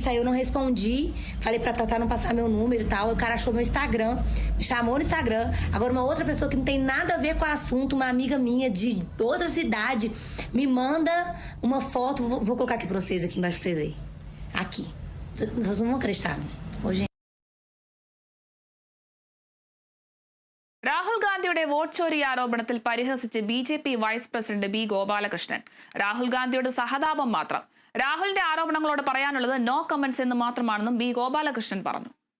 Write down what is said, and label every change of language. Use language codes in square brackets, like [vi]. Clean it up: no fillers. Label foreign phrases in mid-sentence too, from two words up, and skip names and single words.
[pt] Aí eu não respondi, falei pra Tatá não passar meu número e tal. O cara achou meu Instagram, me chamou no Instagram. Agora uma outra pessoa que não tem nada a ver com o assunto, uma amiga minha de outra cidade, me manda uma foto. Vou colocar aqui pra vocês, aqui embaixo pra vocês aí. Aqui. Vocês não vão acreditar, não. Hoje [ml] രാഹുൽ ഗാന്ധിയുടെ വോട്ട് ചോരി ആരോപണത്തിൽ പരിഹസിച്ച് BJP വൈസ് പ്രസിഡന്റ് B. ഗോപാലകൃഷ്ണൻ. രാഹുൽ ഗാന്ധിയുടെ സഹതാപം മാത്രം. രാഹുലിന്റെ ആരോപണങ്ങളോട് പറയാനുള്ളത് [en] no comments [ml] എന്ന് മാത്രമാണെന്നും B. ഗോപാലകൃഷ്ണൻ പറഞ്ഞു.